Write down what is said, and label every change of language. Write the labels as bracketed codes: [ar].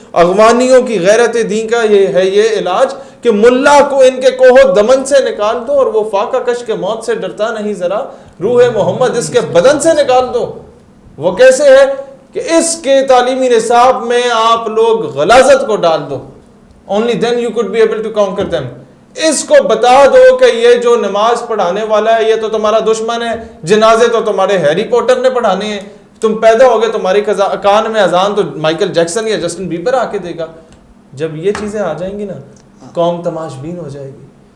[ur] افغانیوں کی غیرت دین کا یہ ہے یہ علاج کہ ملا کو ان کے کوہ دمن سے نکال دو, اور وہ فاقہ کش کے موت سے ڈرتا نہیں ذرا, روح محمد اس کے بدن سے نکال دو. وہ کیسے ہے کہ اس کے تعلیمی نصاب میں آپ لوگ غلاظت کو ڈال دو. [en] only then you could be able to conquer them. [ur] اس کو بتا دو کہ یہ جو نماز پڑھانے والا ہے یہ تو تمہارا دشمن ہے, جنازے تو تمہارے ہیری پوٹر نے پڑھانے ہیں, تم پیدا ہو گئے تمہاری کان میں اذان تو مائیکل جیکسن یا جسٹن بیبر آ کے دے گا. جب یہ چیزیں آ جائیں گی نا, قوم تماش بین ہو جائے گی.